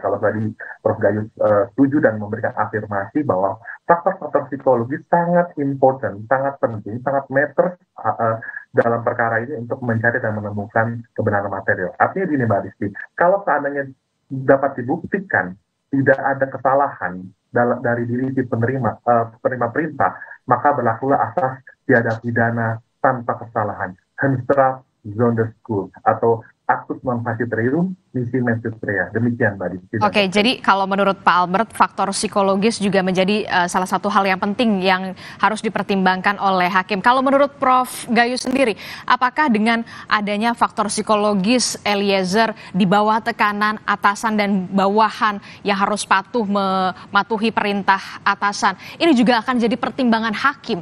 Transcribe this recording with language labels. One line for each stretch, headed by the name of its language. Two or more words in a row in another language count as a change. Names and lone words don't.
Indonesian: Kalau tadi Prof Gayus setuju dan memberikan afirmasi bahwa faktor-faktor psikologis sangat important, sangat penting, sangat matters dalam perkara ini untuk mencari dan menemukan kebenaran material. Artinya gini Mbak Aditi, kalau seandainya dapat dibuktikan tidak ada kesalahan dari diri si penerima perintah, maka berlakulah asas tiada pidana tanpa kesalahan,
Dutch: Henstra zonder schuld
Indonesian: atau
Latin: actus non facit reum nisi mensis rea.
Indonesian: Demikian Mbak Diti. Oke, jadi kalau menurut Pak Albert, faktor psikologis juga menjadi salah satu hal yang penting yang harus dipertimbangkan oleh hakim. Kalau menurut Prof Gayus sendiri, apakah dengan adanya faktor psikologis Eliezer di bawah tekanan atasan dan bawahan yang harus patuh mematuhi perintah atasan, ini juga akan jadi pertimbangan hakim?